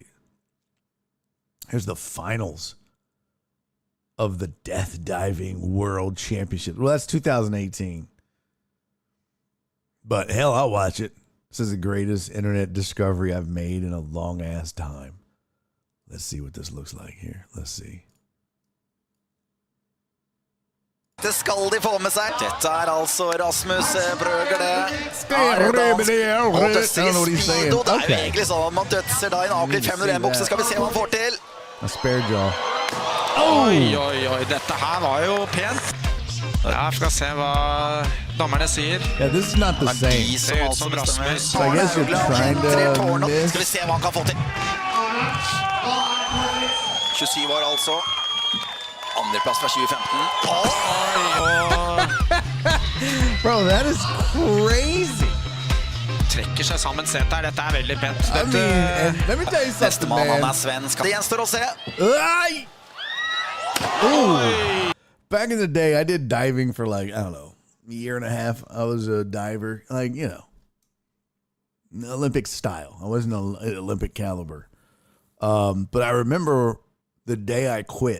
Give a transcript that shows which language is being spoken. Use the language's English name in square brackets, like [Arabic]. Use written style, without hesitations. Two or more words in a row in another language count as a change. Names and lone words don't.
[English] Here's the finals of the Death Diving World Championship. Well, that's 2018. But hell, I'll watch it. This is the greatest internet discovery I've made in a long ass time. Let's see what this looks like here. Let's see. [Norwegian] Det skal de få med seg. Dette altså Rasmus Brøger det. Og dødser i speedo. Det jo egentlig sånn at man dødser da i en avklitt 501-bukse. Skal vi se hva han får til. [English] A spare jaw. [Norwegian] Oi, dette her var jo pent. Ja, skal se hva dommerne sier. [English] Yeah, this is not the same. [Norwegian] Ser ut som Rasmus. [English] So I guess you're trying to miss. [Norwegian] Skal vi se hva han kan få til. 27 år altså. Andreplass fra 2015. [English] Bro, that is crazy. [Norwegian] Trekker seg sammen sett her. Dette veldig pent. [English] I mean, let me tell you something, [Norwegian] Nestemann [English] man. [Norwegian] han svensk. Det gjenstår å se. Ooh. [English] Back in the day, I did diving for like, I don't know, a year and a half. I was a diver, like, you know, Olympic style. I wasn't an Olympic caliber. But I remember the day I quit.